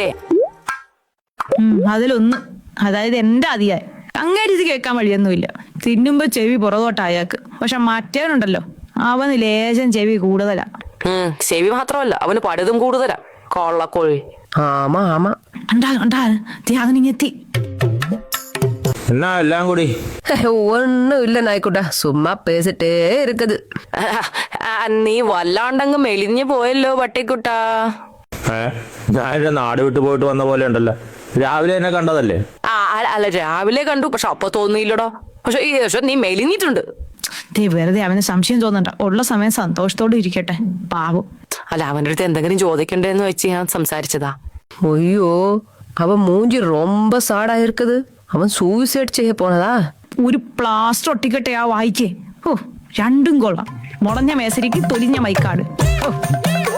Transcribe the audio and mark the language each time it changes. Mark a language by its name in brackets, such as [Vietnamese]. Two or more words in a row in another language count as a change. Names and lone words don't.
[Malayalam] അതിലൊന്ന്, അതായത് എന്റെ അതിയായി അങ്ങനെ ഇത് കേൾക്കാൻ വഴിയൊന്നുമില്ല. തിന്നുമ്പോ ചെവി പുറകോട്ട് അയാൾക്ക്. പക്ഷെ മറ്റേവനുണ്ടല്ലോ, അവന് ലേശം ചെവി കൂടുതലാ. ചെവി മാത്രമല്ല, അവന് പടുതും കൂടുതലാ. കൊള്ളക്കോഴി. [Tamil] ஆமா ஆமா, [Malayalam] അവനിങ്ങെത്തി. എന്നാ എല്ലാം കൂടി [Tamil] ஒன்னும் இல்ல நாய்க்குட்ட, சும்மா பேசிட்டே இருக்குது. [Malayalam] നീ വല്ലാണ്ടങ്ങ് മെലിഞ്ഞു പോയല്ലോ പട്ടിക്കുട്ടാ. ഞാൻ എന്റെ നാട് വിട്ടു പോയിട്ട് വന്ന പോലെ ഉണ്ടല്ലോ. രാവിലെ എന്നെ കണ്ടതല്ലേ? അല്ല, രാവിലെ കണ്ടു, പക്ഷെ അപ്പൊ തോന്നിയില്ലടോ. പക്ഷെ നീ മെലിഞ്ഞിട്ടുണ്ട്. വെറുതെ അവന് സംശയം തോന്നണ്ട. ഉള്ള സമയം സന്തോഷത്തോടെ ഇരിക്കട്ടെ, പാവം. അല്ല, അവന്റെ അടുത്ത് എന്തെങ്കിലും ചോദിക്കണ്ടേന്ന് വെച്ച് ഞാൻ സംസാരിച്ചതാ. [Tamil] ஐயோ, அவன் மூஞ்சி ரொம்ப சாடா இருக்குது. அவன் சூசைட் செய்ய போனதா? [Malayalam] ഒരു പ്ലാസ്റ്റർ ഒട്ടിക്കട്ടെ ആ വായിക്കേ. ഓ, രണ്ടും കൊള്ളാം. മുളഞ്ഞ മേസരിക്ക് തൊലിഞ്ഞ മൈക്കാട്. ഓ